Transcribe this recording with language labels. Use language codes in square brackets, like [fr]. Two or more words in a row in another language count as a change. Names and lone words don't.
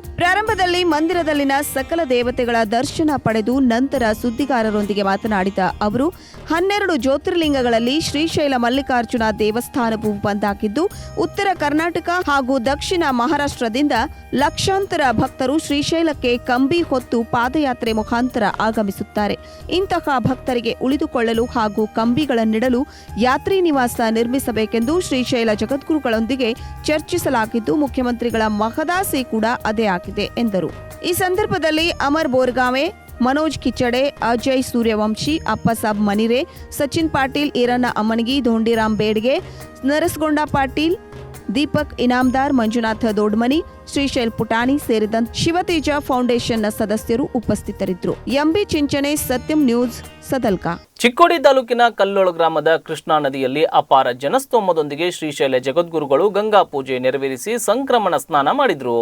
[kn] ಪ್ರಾರಂಭದಲ್ಲಿ ಮಂದಿರದಲ್ಲಿನ ಸಕಲ ದೇವತೆಗಳ ದರ್ಶನ ಪಡೆದು ನಂತರ ಸುದ್ದಿಗಾರರೊಂದಿಗೆ ಮಾತನಾಡಿದ ಅವರು 12 ಜ್ಯೋತಿರ್ಲಿಂಗಗಳಲ್ಲಿ ಶ್ರೀಶೈಲ ಮಲ್ಲಿಕಾರ್ಜುನ ದೇವಸ್ಥಾನವು ಒಂದಾಗಿದ್ದು ಉತ್ತರ ಕರ್ನಾಟಕ ಹಾಗೂ ದಕ್ಷಿಣ ಮಹಾರಾಷ್ಟ್ರದಿಂದ ಲಕ್ಷಾಂತರ ಭಕ್ತರು ಶ್ರೀಶೈಲಕ್ಕೆ ಕಂಬಿ ಹೊತ್ತು ಪಾದಯಾತ್ರೆ ಮುಖಾಂತರ ಮುಖಾಂತರ ಆಗಮಿಸುತ್ತಾರೆ. ಇಂತಹ ಭಕ್ತರಿಗೆ ಉಳಿದುಕೊಳ್ಳಲು ಹಾಗೂ ಕಂಬಿಗಳನ್ನಿಡಲು ಯಾತ್ರಿ ನಿವಾಸ ನಿರ್ಮಿಸಬೇಕೆಂದು ಶ್ರೀಶೈಲ ಜಗದ್ಗುರುಗಳೊಂದಿಗೆ ಚರ್ಚಿಸಲಾಗಿದ್ದು, ಮುಖ್ಯಮಂತ್ರಿಗಳ ಮಹದಾಸೆ ಕೂಡ ಅದೇ ಆಗಿದೆ ಎಂದರು. ಈ ಸಂದರ್ಭದಲ್ಲಿ ಅಮರ್ ಬೋರ್ಗಾವೆ, मनोज किचड़े, अजय सूर्यवंशी, अप्पासाब मनिरे, सचिन पाटिल, ईरन्न अम्मनगी, धोंडीराम बेडगे, नरसगौंड पाटिल, दीपक इनामदार, ಮಂಜುನಾಥ ದೊಡ್ಮನಿ, ಶ್ರೀಶೈಲ್ ಪುಟಾಣಿ ಸೇರಿದಂತೆ ಶಿವತೇಜ ಫೌಂಡೇಶನ್ನ ಸದಸ್ಯರು ಉಪಸ್ಥಿತರಿದ್ದರು. ಎಂಬಿ ಚಿಂಚನೆ, ಸತ್ಯಂ ನ್ಯೂಸ್, ಸದಲ್ಕಾ. ಚಿಕ್ಕೋಡಿ ತಾಲೂಕಿನ ಕಲ್ಲೋಳ ಗ್ರಾಮದ ಕೃಷ್ಣಾ ನದಿಯಲ್ಲಿ ಅಪಾರ ಜನಸ್ತೋಮದೊಂದಿಗೆ ಶ್ರೀಶೈಲ ಜಗದ್ಗುರುಗಳು ಗಂಗಾ ಪೂಜೆ ನೆರವೇರಿಸಿ ಸಂಕ್ರಮಣ ಸ್ನಾನ ಮಾಡಿದ್ರು.